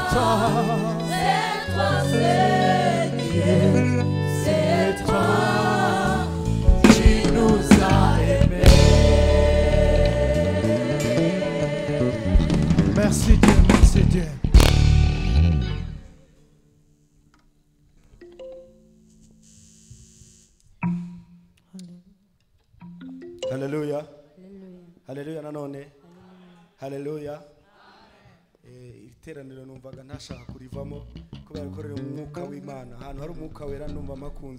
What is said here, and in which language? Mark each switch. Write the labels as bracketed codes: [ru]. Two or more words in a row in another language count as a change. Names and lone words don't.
[fr] c'est toi qui nous as aimés. Merci Dieu, merci Dieu. [rw] Haleluya. Haleluya nanone. Haleluya. Iteraniro numvaga ntashaka kurivamo kubera ko rero umwuka w'Imana ahantu hari umwuka wera numva makunze.